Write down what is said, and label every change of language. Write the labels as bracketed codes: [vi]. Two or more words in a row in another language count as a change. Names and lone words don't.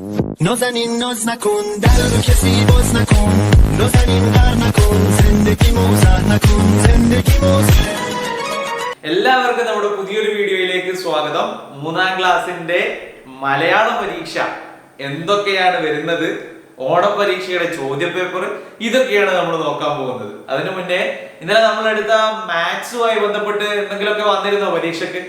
[fa] نازنین ناز نکن در رو کسی باز نکن نازنین غر نکن زندگی موزه نکن زندگی موزه [ml] എല്ലാവർക്കും നമ്മുടെ പുതിയൊരു വീഡിയോയിലേക്ക് സ്വാഗതം. 3ാം ക്ലാസ്സിന്റെ മലയാളം പരീക്ഷ എന്തൊക്കെയാണ് വരുന്നത്, ഓണപരീക്ഷയുടെ ചോദ്യപേപ്പർ, ഇതൊക്കെയാണ് നമ്മൾ നോക്കാൻ പോകുന്നത്. അതിനു മുന്നേ ഇന്നലെ നമ്മൾ എടുത്ത മാത്സുമായി ബന്ധപ്പെട്ട് എന്തെങ്കിലുമൊക്കെ വന്നിരുന്നോ പരീക്ഷയ്ക്ക്?